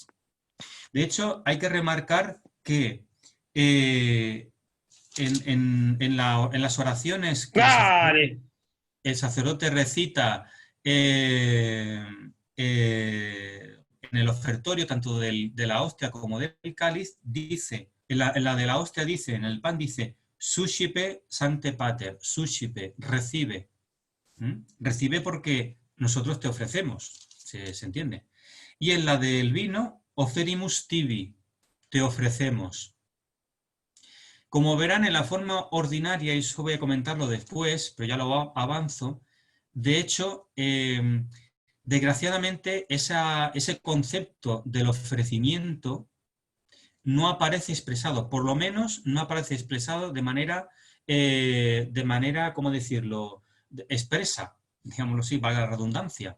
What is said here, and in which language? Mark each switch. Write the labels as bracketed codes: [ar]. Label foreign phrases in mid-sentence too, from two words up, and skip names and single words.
[es] De hecho, hay que remarcar que en las oraciones que el sacerdote recita en el ofertorio, tanto de la hostia como del cáliz, dice, en la de la hostia dice, en el pan dice, [la] suscipe sancte pater, suscipe, [es] recibe. Recibe porque nosotros te ofrecemos, se entiende. Y en la del vino, [la] oferimus tibi, [es] te ofrecemos. Como verán, en la forma ordinaria, y eso voy a comentarlo después, pero ya lo avanzo, de hecho, desgraciadamente, ese concepto del ofrecimiento no aparece expresado, por lo menos no aparece expresado de manera, ¿cómo decirlo?, expresa, digámoslo así, valga la redundancia.